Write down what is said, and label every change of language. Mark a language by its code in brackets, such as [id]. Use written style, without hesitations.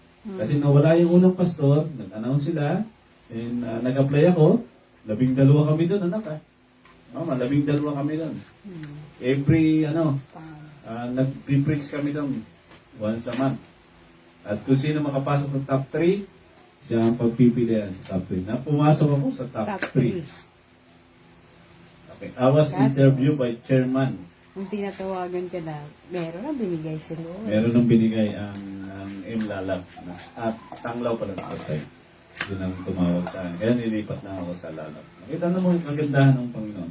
[tl] Kasi nawala yung unang pastor, nag-announce sila, and nag-apply ako, 12 kami doon, anak ha. Mama, 12 kami doon. Every, nag-preach kami doon once a month. At kung sino makapasok ng top 3, siya ang pagpipilian sa top 3. Na pumasok ako sa top 3. Okay. [en] I was interviewed by chairman. [tl] Kung tinatawagan ka na, meron na binigay si Lord. Meron nang binigay ang M. Lalab. At Tanglaw pala na patay. Doon ang tumawag sa akin. Kaya nilipat na ako sa Lalab. Nakita na mo ang kagandahan ng Panginoon.